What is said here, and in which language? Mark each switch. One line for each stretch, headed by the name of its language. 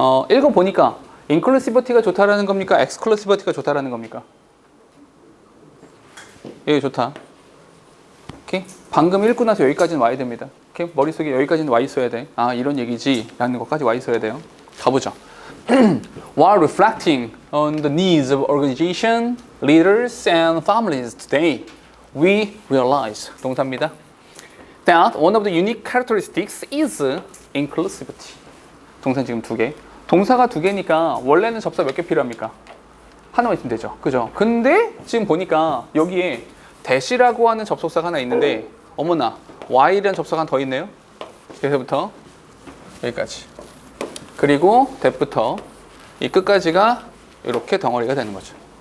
Korean: 읽어보니까 inclusivity가 좋다라는 겁니까? exclusivity가 좋다라는 겁니까? 여기 좋다. 오케이? 방금 읽고 나서 여기까지는 와야 됩니다. 오케이? 머릿속에 여기까지는 와 있어야 돼. 아, 이런 얘기지 라는 것까지 와 있어야 돼요. 가보죠.
English: While reflecting on the needs of organization, leaders, and families today, we realize,
Korean: 동사입니다.
English: That one of the unique characteristics is inclusivity.
Korean: 동사 지금 2개. 동사가 2개니까 원래는 접사 몇 개 필요합니까? 하나만 있으면 되죠. 그죠? 근데 지금 보니까 여기에 that이라고 하는 접속사가 하나 있는데 어머나 while이라는 접속사가 하나 더 있네요. 여기서부터 여기까지. 그리고 that부터 이 끝까지가 이렇게 덩어리가 되는 거죠.